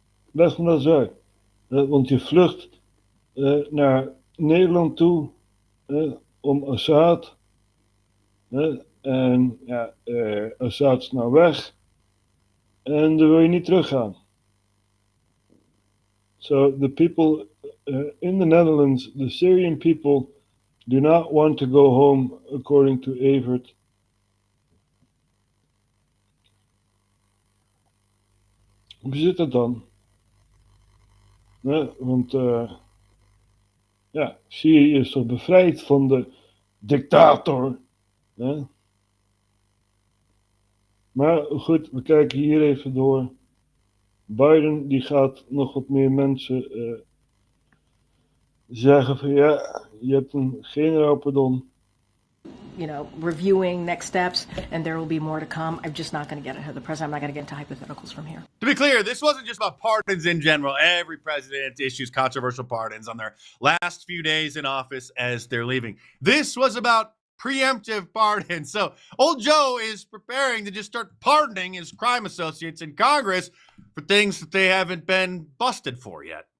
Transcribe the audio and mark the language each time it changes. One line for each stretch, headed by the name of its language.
Dutch: Leg me dat eens uit. Want je vlucht naar Nederland toe om Assad. En ja, Assad is nou weg. En dan wil je niet teruggaan.
English: So the people in the Netherlands, the Syrian people, do not want to go home, according to Evert.
Dutch: Hoe zit dat dan? Want ja, Syrië is toch bevrijd van de dictator. Maar goed, we kijken hier even door. Biden die gaat nog wat meer mensen zeggen van ja, je hebt een generaal pardon.
English: You know, reviewing next steps, and there will be more to come. I'm just not going to get ahead of the president. I'm not going to get into hypotheticals from here. To be clear, this wasn't just about pardons in general. Every president issues controversial pardons on their last few days in office as they're leaving. This was about preemptive pardons. So old Joe is preparing to just start pardoning his crime associates in Congress for things that they haven't been busted for yet.